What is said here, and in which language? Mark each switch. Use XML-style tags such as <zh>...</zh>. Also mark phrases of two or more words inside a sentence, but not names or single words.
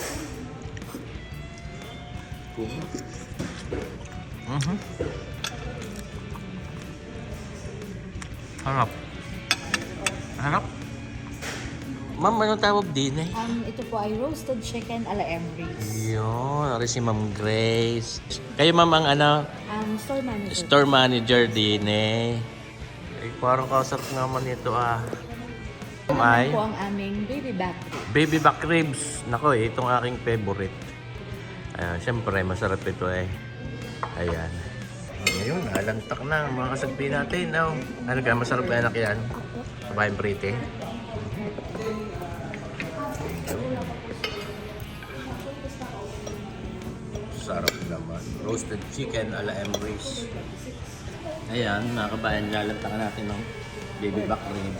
<tl>Harap. Ma'am, anong tawag din Ito po ay</tl> <en>roasted chicken a la Emrys.</en> <tl>Yun, ari si Ma'am Grace. Kayo ma'am ang</tl> <en>Store manager. store manager</en> <tl>din Ay, parang kasarap naman ito Ito naman po ang aming</tl> <en>baby back ribs. Baby back ribs.</en> <tl>Nako, itong aking favorite. Ayan, syempre masarap ito Ayan. Ngayon, alantak na mga kasagpi natin. Ano ka, masarap na anak yan? Kabayan Pretty. Sarap naman.</tl> <en>Roasted chicken a la Emrys.</en> <tl>Ayan, mga kabayan, lalantakan natin ng</tl> <en>baby back rib.</en>